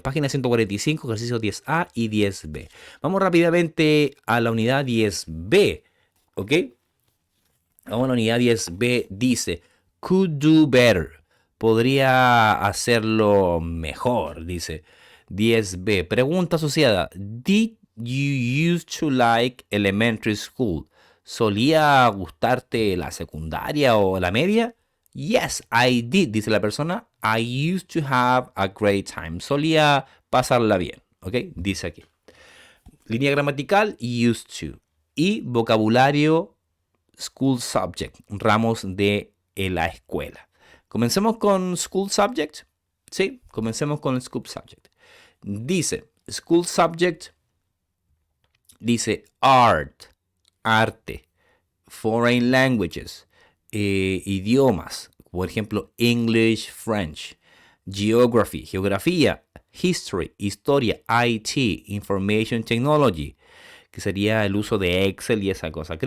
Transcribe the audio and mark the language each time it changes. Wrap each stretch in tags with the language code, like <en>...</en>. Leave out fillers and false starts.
<es>Página 145, ejercicio 10A y 10B. Vamos rápidamente a la unidad 10B, ¿ok? Vamos a la unidad 10B, dice,</es> <en>could do better.</en> <es>Podría hacerlo mejor, dice 10B. Pregunta asociada,</es> <en>did you used to like elementary school?</en> <es>¿Solía gustarte la secundaria o la media?</es> <en>Yes, I did,</en> <es>dice la persona.</es> <en>I used to have a great time.</en> <es>Solía pasarla bien, ¿ok? Dice aquí. Línea gramatical,</es> <en>used to.</en> <es>Y vocabulario,</es> <en>school subject,</en> <es>ramos de la escuela. Comencemos con</es> <en>school subject.</en> <es>Sí, comencemos con el school subject. Dice, school subject, dice art, arte,</es> <en>foreign languages,</en> <es>idiomas, por ejemplo, English, French, geography, geografía, history, historia, IT,</es> <en>information technology,</en> <es>que sería el uso de Excel y esa cosa.</es>